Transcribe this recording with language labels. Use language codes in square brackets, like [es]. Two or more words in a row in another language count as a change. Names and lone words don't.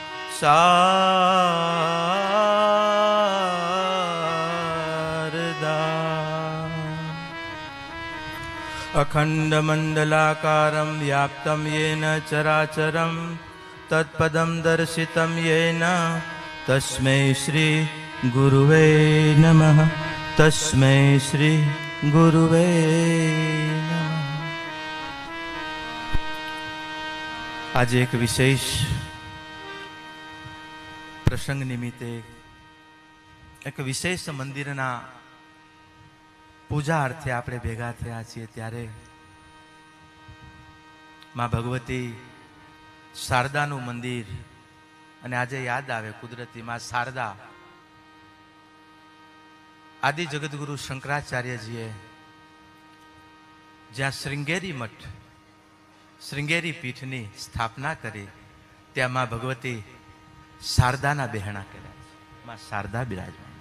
[sa] शारदा अखण्डमण्डलाकारं व्याप्तं येन चराचरं तत्पदं दर्शितं येन तस्मै श्री गुरुवे नमः तस्मै श्री गुरुवे नमः। [gu] આજ એક વિશેષ પ્રસંગ નિમિત્તે એક વિશેષ મંદિરના પૂજા અર્થે આપણે ભેગા થયા છીએ ત્યારે માં ભગવતી શારદાનું મંદિર અને આજે યાદ આવે કુદરતી માં શારદા આદિ જગતગુરુ શંકરાચાર્યજીએ જ્યાં શ્રૃંગેરી મઠ શ્રૃંગેરી પીઠની સ્થાપના કરી ત્યાં માં ભગવતી શારદાના બહેણા કર્યા છે, માં શારદા બિરાજમાન છે.